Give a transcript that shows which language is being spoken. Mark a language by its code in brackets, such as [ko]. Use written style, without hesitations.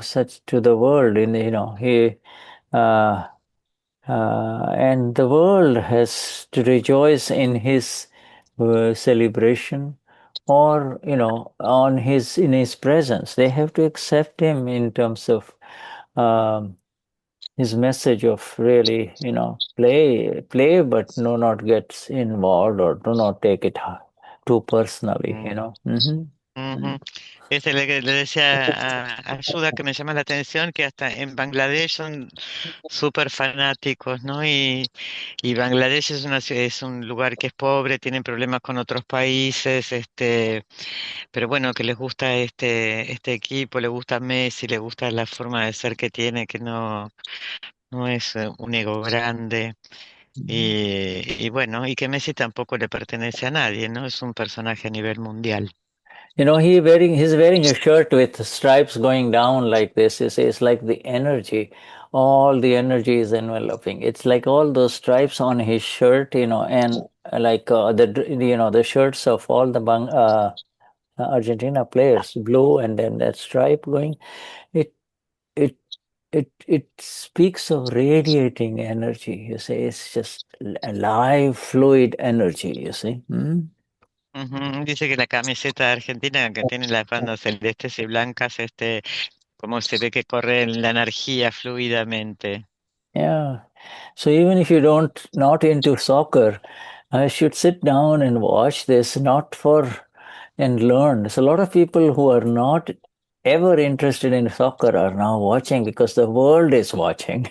[en] belongs such to the world, in he uh, and the world has to rejoice in his celebration, or in his presence. They have to accept him in terms of um, his message of really, play, but no, not get involved or do not take it too personally, mm, Mm. ujú. [es] Le decía a Ayuda que me llama la atención que hasta en Bangladesh son súper fanáticos, ¿no? Y Bangladesh es un lugar que es pobre, tienen problemas con otros países, pero bueno, que les gusta este equipo, le gusta Messi, le gusta la forma de ser que tiene, que no es un ego grande. Y bueno, y que Messi tampoco le pertenece a nadie, ¿no? Es un personaje a nivel mundial. [en] he's wearing a shirt with stripes going down like this. It's like the energy, all the energy is enveloping. It's like all those stripes on his shirt, and like the shirts of all the Argentina players, blue, and then that stripe going. It it it speaks of radiating energy. You see, it's just a live, fluid energy. You see. Mm? Ujú. [es] Dice que la camiseta de Argentina, que tiene las bandas celestes y blancas, como se ve que corre la energía fluidamente. [en] Yeah. So even if you not into soccer, I should sit down and watch this, not for and learn. There's a lot of people who are not ever interested in soccer are now watching because the world is watching.